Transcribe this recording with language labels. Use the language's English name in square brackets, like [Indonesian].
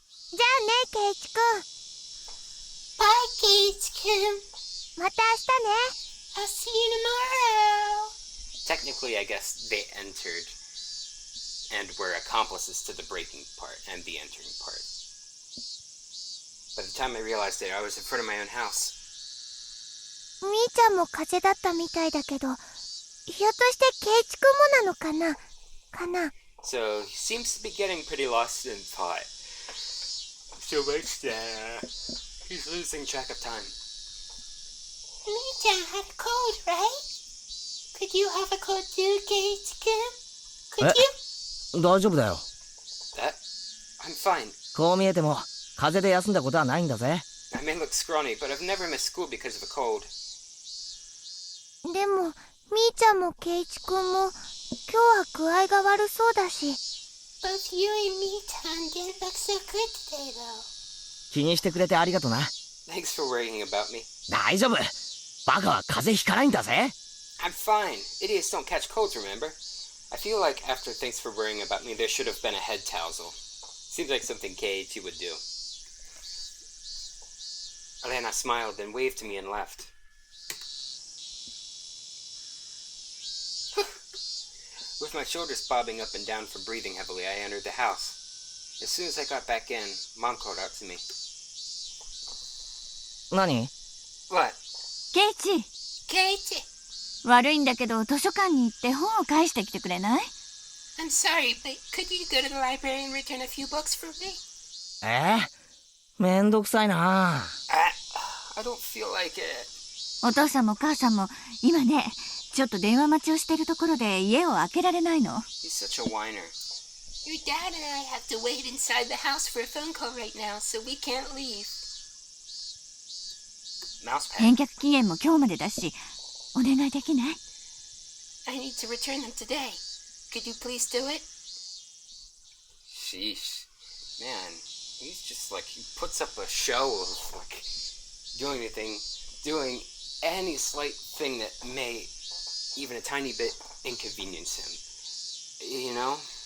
[Japanese] じゃあね、ケイチくん。 [English] Bye, [Japanese] ケイチくん。また明日ね。 [English] I'll see you tomorrow. Technically, I guess they entered and were accomplices to the breaking part and the entering part. By the time I realized it, I was in front of my own house. [Japanese] みーちゃんも風邪だったみたいだけど、ひょっとしてケイチ君もなのかな [English] So, he seems to be getting pretty lost in thought. So much that he's losing track of time. Mi-chan had a cold, right? Could you have a cold too, Keiichi-kun? Could you? [Japanese] 大丈夫だよ。 [English] That? I'm fine. [Japanese] こう見えても風邪で休んだことはないんだぜ。 [English] I may look scrawny, but I've never missed school because of a cold. [Japanese] でもみーちゃんもケイチ君も今日は具合が悪そうだし。 [English] Both you and Mi-chan didn't look so good today, though. [Japanese] 気にしてくれてありがとな。 [English] Thanks for worrying about me. [Japanese] 大丈夫。バカは風邪ひかないんだぜ。 [English] I'm fine. Idiots don't catch colds, remember? I feel like after thanks for worrying about me, there should have been a head tousle. Seems like something Keiichi would do. Elena smiled, then waved to me and left. With my shoulders bobbing up and down from breathing heavily, I entered the house. As soon as I got back in, Mom called out to me. [Japanese] 何？ [English] What? [Japanese] ケイチ、悪いんだけど図書館に行って本を返してきてくれない？ [English] I'm sorry, but could you go to the library and return a few books for me? [Japanese] めんどくさいな。 [English] I don't feel like it. [Japanese] お父さんも母さんも今ね、ちょっと電話待ちをしてるところで家を開けられないの。 [English] He's such a whiner. Your dad and I have to wait inside the house for a phone call right now, so we can't leave. Mousepad. [Japanese] 返却期限も今日までだし、お願いできない？ [English] I need to return them today. Could you please do it? Sheesh. Man, he's just like, he puts up a show of like doing any slight thing that may even a tiny bit inconvenience him. You know?